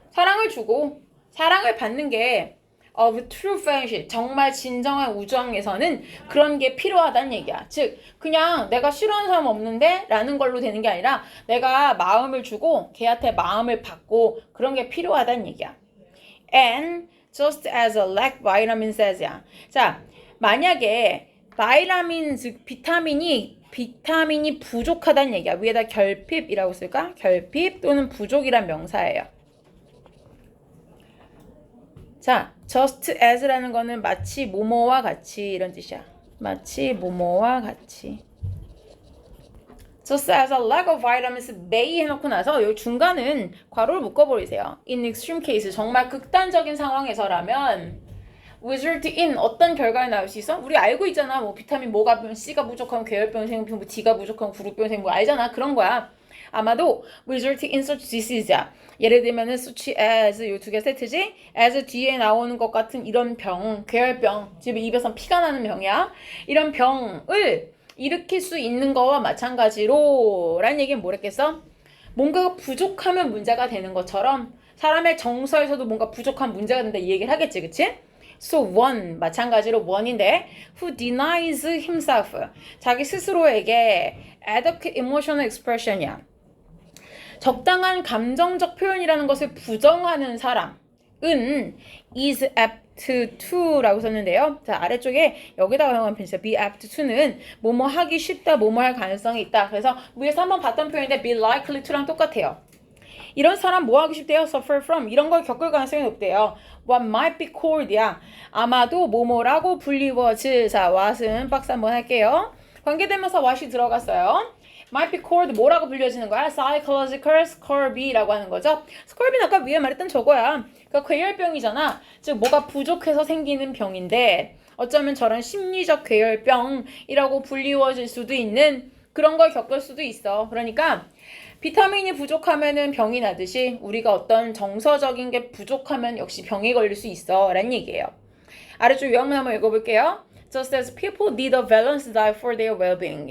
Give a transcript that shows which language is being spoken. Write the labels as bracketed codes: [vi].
[ko] 사랑을 주고 사랑을 받는 게 [en] of true friendship, [ko] 정말 진정한 우정에서는 그런 게 필요하다는 얘기야. 즉 그냥 내가 싫어하는 사람 없는데 라는 걸로 되는 게 아니라 내가 마음을 주고 걔한테 마음을 받고 그런 게 필요하다는 얘기야. [en] And just as a lack vitamin says야. [ko] 자, 만약에 바이타민, 즉 비타민이 부족하다는 얘기야. 위에다 결핍이라고 쓸까? 결핍 또는 부족이란 명사예요. 자, just as라는 거는 마치 뭐뭐와 같이 이런 뜻이야. 마치 뭐뭐와 같이. [en] Just as a lack of vitamins may [ko] 해놓고 나서 여기 중간은 괄호를 묶어버리세요. [en] In extreme case, [ko] 정말 극단적인 상황에서라면 [en] result in [ko] 어떤 결과가 나올 수 있어? 우리 알고 있잖아. 뭐 비타민 뭐가 C가 부족하면 괴혈병 생기고 뭐 D가 부족하면 구루병 생기고 알잖아. 그런 거야. 아마도 [en] result in such disease야. [ko] 예를 들면은 such as 요 두 개 세트지? as 뒤에 나오는 것 같은 이런 병, 괴혈병, 지금 입에서 피가 나는 병이야. 이런 병을 일으킬 수 있는 거와 마찬가지로 라는 얘기는 뭐랬겠어? 뭔가가 부족하면 문제가 되는 것처럼 사람의 정서에서도 뭔가 부족한 문제가 된다 이 얘기를 하겠지, 그치? [en] So one, [ko] 마찬가지로 [en] one인데 who denies himself, [ko] 자기 스스로에게 [en] adequate emotional expression이야. [ko] 적당한 감정적 표현이라는 것을 부정하는 사람은 [en] is apt to [ko] 라고 썼는데요. 자, 아래쪽에 여기다가 사용한 표현이죠. [en] be apt to [ko] 는 뭐뭐 하기 쉽다, 뭐뭐 할 가능성이 있다. 그래서 위에서 한번 봤던 표현인데 [en] be likely to [ko] 랑 똑같아요. 이런 사람 뭐 하기 쉽대요? [en] suffer from. [ko] 이런 걸 겪을 가능성이 높대요. [en] What might be called야. [ko] 아마도 뭐뭐라고 불리워질. 자, what은 박스 한번 할게요. 관계대명사 what이 들어갔어요. [en] might be called [ko] 뭐라고 불려지는 거야? [en] psychological scurvy [ko] 라고 하는 거죠. scurvy는 아까 위에 말했던 저거야. 그러니까 괴혈병이잖아. 즉 뭐가 부족해서 생기는 병인데 어쩌면 저런 심리적 괴혈병이라고 불리워질 수도 있는 그런 걸 겪을 수도 있어. 그러니까 비타민이 부족하면은 병이 나듯이 우리가 어떤 정서적인 게 부족하면 역시 병에 걸릴 수 있어 라는 얘기예요. 아래쪽 요약문 한번 읽어볼게요. [en] Just as people need a balanced diet for their well-being.